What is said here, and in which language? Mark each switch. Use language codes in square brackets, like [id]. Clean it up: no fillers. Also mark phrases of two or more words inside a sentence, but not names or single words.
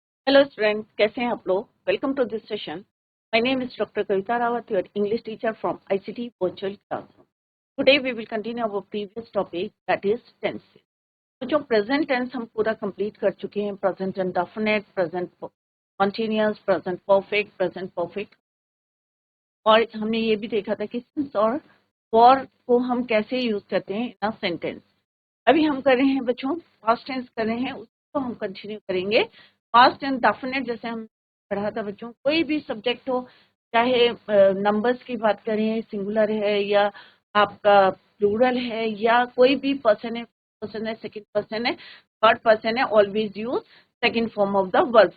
[en] Hello students, [hi] कैसे हैं आप लोग? [en] Welcome to this session. My name is Dr. Kavita Rawat, your English teacher from ICT Virtual Classroom. Today we will continue our previous topic, that is tenses. [hi] तो जो [en] present tense [hi] हम पूरा complete कर चुके हैं, [en] present indefinite, present continuous, present perfect, [hi] और हमने ये भी देखा था कि since और for को हम कैसे यूज करते हैं [en] in a sentence. [hi] अभी हम कर रहे हैं बच्चों [en] past tense [hi] कर रहे हैं, उसको हम कंटिन्यू करेंगे. [en] past and definite [hi] जैसे हम पढ़ा था बच्चों, कोई भी सब्जेक्ट हो, चाहे नंबर्स की बात करें, सिंगुलर है या आपका प्लूरल है या कोई भी पर्सन है, [en] second person [hi] है, [en] third person [hi] है, [en] always use second form of the verb.